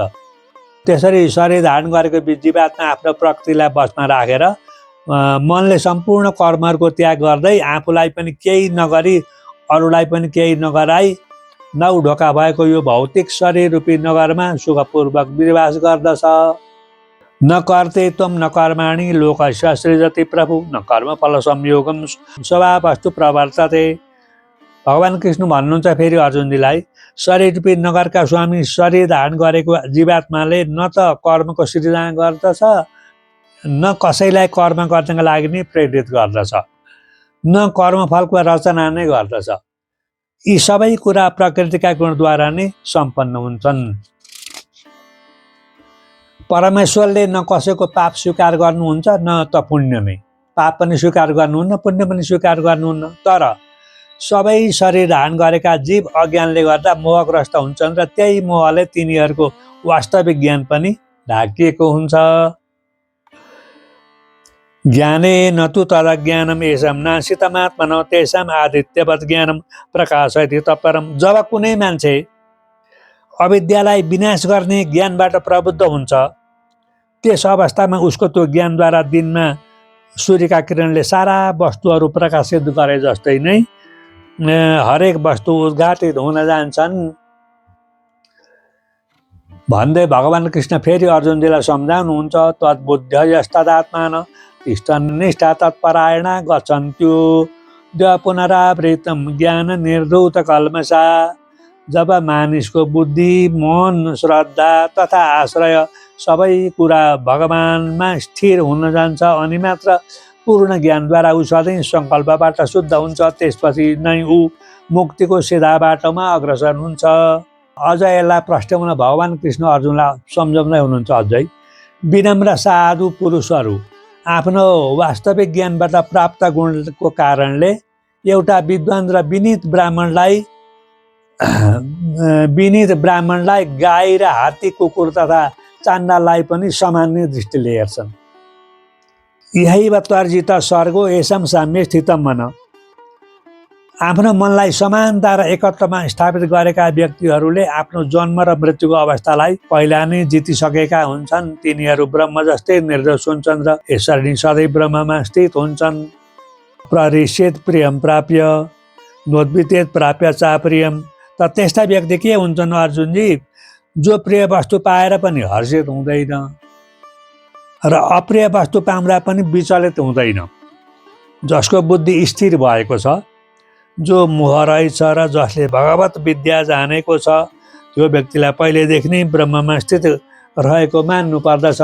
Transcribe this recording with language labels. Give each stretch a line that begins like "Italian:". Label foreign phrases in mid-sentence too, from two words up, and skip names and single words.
Nepali: त्यसरी शरीर धारण गरेको जीवात्मा आफ्नो प्रकृतिलाई बसमा राखेर मनले सम्पूर्ण कर्महरूको त्याग गर्दै आफूलाई पनि केही नगरी अरूलाई पनि केही नगराई नौ ढोका भएको यो भौतिक शरीर रूपी नगरमा सुखपूर्वक विवास गर्दछ।
Sanskrit: न कर्ते त्वं न कर्माणि लोकस्य सृजति प्रभु न कर्मफल संयोगं स्वभावस्तु प्रवर्तते।
Nepali: भगवान् कृष्ण भन्नुहुन्छ फेरि अर्जुनजीलाई, शरीर रूपी नगरका स्वामी शरीर धारण गरेको जीवात्माले न त कर्मको सृजना गर्दछ न कसैलाई कर्म गर्नका लागि नै प्रेरित गर्दछ, न कर्मफलको रचना नै गर्दछ। यी सबै कुरा प्रकृतिका गुणद्वारा नै सम्पन्न हुन्छन्। परमेश्वरले न कसैको पाप स्वीकार गर्नुहुन्छ न त पुण्य नै। पाप पनि स्वीकार गर्नुहुन्न, पुण्य पनि स्वीकार गर्नुहुन्न। तर सबै शरीर धारण गरेका जीव अज्ञानले गर्दा मोहग्रस्त हुन्छन् र त्यही मोहले तिनीहरूको वास्तविक ज्ञान पनि ढाकिएको हुन्छ।
Sanskrit: ज्ञानेन तु तदज्ञानम् येषां नाशितमात्मनो तेषाम् आदित्यवत् ज्ञानं प्रकाशयति तत्परम्।
Nepali: जब कुनै मान्छे अविद्यालाई विनाश गर्ने ज्ञानबाट प्रबुद्ध हुन्छ, त्यस अवस्थामा उसको त्यो ज्ञानद्वारा दिनमा सूर्यका किरणले सारा वस्तुहरू प्रकाशित गरे जस्तै नै हरेक वस्तु उद्घाटित हुन जान्छन् भन्दै भगवान् कृष्ण फेरि अर्जुनजीलाई सम्झाउनुहुन्छ।
Sanskrit: तद्बुद्धयस्तदात्मान तिष्ठन्निष्ठा तत्परायणा गच्छन्त्यो पुनरावृतं ज्ञान निर्धूत कल्मषा।
Nepali: जब मानिसको बुद्धि, मन, श्रद्धा तथा आश्रय सबै कुरा भगवानमा स्थिर हुन जान्छ अनि मात्र पूर्ण ज्ञानद्वारा ऊ सधैँ सङ्कल्पबाट शुद्ध हुन्छ। त्यसपछि नै ऊ मुक्तिको सिधा बाटोमा अग्रसर हुन्छ। अझ यसलाई प्रष्टाउन भगवान् कृष्ण अर्जुनलाई सम्झाउँदै हुनुहुन्छ। अझै विनम्र साधु पुरुषहरू आफ्नो वास्तविक ज्ञानबाट प्राप्त गुणको कारणले एउटा विद्वान र विनीत ब्राह्मणलाई गाई र हात्ती, कुकुर तथा चाण्डालाई पनि सामान्य दृष्टिले हेर्छन्।
Sanskrit: यही त्वर्जित स्वर्गो येषां साम्ये स्थितं मन।
Nepali: आफ्नो मनलाई समानता र एकत्वमा स्थापित गरेका व्यक्तिहरूले आफ्नो जन्म र मृत्युको अवस्थालाई पहिला नै जितिसकेका हुन्छन्। तिनीहरू ब्रह्म जस्तै निर्दोष हुन्छन् र यसरी सधैँ ब्रह्ममा स्थित हुन्छन्।
Sanskrit: प्रहृष्येत प्रियं प्राप्य नोद्वितेत प्राप्य चाप्रियम।
Nepali: त त्यस्ता व्यक्ति के हुन्छन् अर्जुनजी? जो प्रिय वस्तु पाएर पनि हर्षित हुँदैन र अप्रिय वस्तु पाउँदा पनि विचलित हुँदैन, जसको बुद्धि स्थिर भएको छ, जो मोह रहेछ र जसले भगवत विद्या जानेको छ, त्यो व्यक्तिलाई पहिलेदेखि नै ब्रह्ममा स्थित रहेको मान्नु पर्दछ।